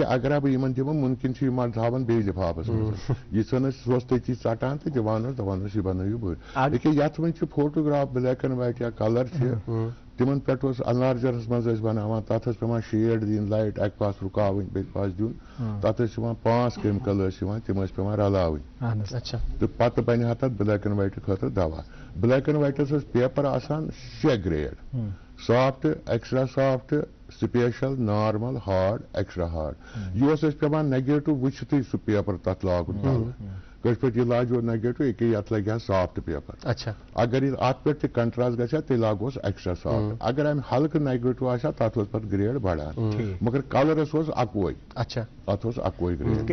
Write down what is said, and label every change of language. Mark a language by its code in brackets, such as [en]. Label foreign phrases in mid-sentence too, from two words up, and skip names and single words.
[ks] اگر بہٕ یِمن دِمہٕ مُمکِن چھُ یِم تھاوان بیٚیہِ لِفافس منٛز یِژھن ٲسۍ سُہ اوس تٔتی ژٹان تہٕ دِوان اوس دپان اوس یہِ بنٲیِو بٔڑ ییٚکیٛاہ یتھ وۄنۍ چھُ فوٹوگراف [en] black and white [ks] یا کلر چھِ تِمن پٮ۪ٹھ اوس انلارجرس منٛز ٲسۍ بناوان تتھ ٲس پیٚوان شیڈ دِنۍ لایٹ اکہِ پاسہٕ رُکاوٕنۍ بیٚیہِ پاسہٕ دیُن تتھ ٲسۍ یِوان 5 کیمِکل ٲسۍ یِوان تِم ٲسۍ پیٚوان رلاوٕنۍ تہٕ پتہٕ بنہِ ہا تتھ [en] black and white [ks] خٲطرٕ دوا [en] black and whites [ks] ٲسۍ پیپر آسان 6 [en] grade soft extra soft special normal hard extra hard [ks] یہِ اوس اَسہِ پیٚوان نیگیٹو وٕچھتھٕے سُہ پیپر تتھ لاگُن کٲشِر پٲٹھۍ یہِ لاجو نیگیٹو ییٚکیٛاہ یتھ لگہِ ہا [en] soft paper [ks] اگر یہِ اتھ پٮ۪ٹھ تہِ کنٹراسٹ گژھِ ہا تیٚلہِ لاگوس [en] extra soft [ks] اگر امہِ ہلکہٕ نیگیٹو آسہِ ہا تتھ اوس پتہٕ گریڈ بڑان مگر کلرس اوس اکوے اتھ اوس اکوے گریڈ